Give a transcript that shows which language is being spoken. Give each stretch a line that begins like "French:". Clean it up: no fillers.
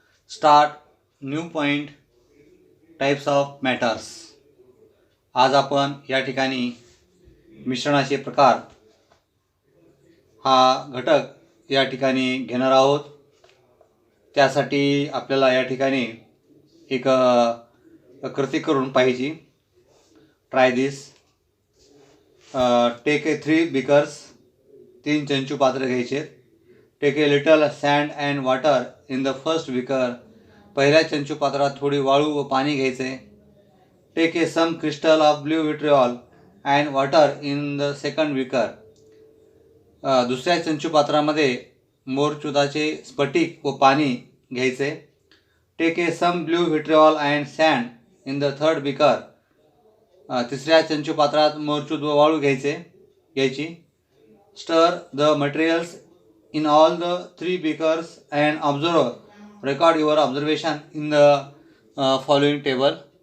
English: Start new point types of matters.
Marathi: आज आपण या ठिकाणी मिश्रणाचे प्रकार हा घटक या ठिकाणी घेणार आहोत. त्यासाठी आपल्याला या ठिकाणी एक कृती करून पाहिजे.
English: Try this. Take a 3 beakers,
Marathi: 3 चंचू पात्र घ्यायचे.
English: take a little sand and water in the first beaker,
Marathi: पहिल्या चंचू पात्रात थोडी वाळू व पाणी घ्यायचे.
English: take a some crystal of blue vitriol and water in the second beaker,
Marathi: दुसऱ्या चंचू पात्रामध्ये मोरचुदाचे स्फटिक व पाणी घ्यायचे.
English: take a some blue vitriol and sand in the third beaker,
Marathi: तिसऱ्या चंचू पात्रात मोरचूद व वाळू घ्यायची.
English: Stir the materials in all the 3 beakers and observe. Record your observation in the following table.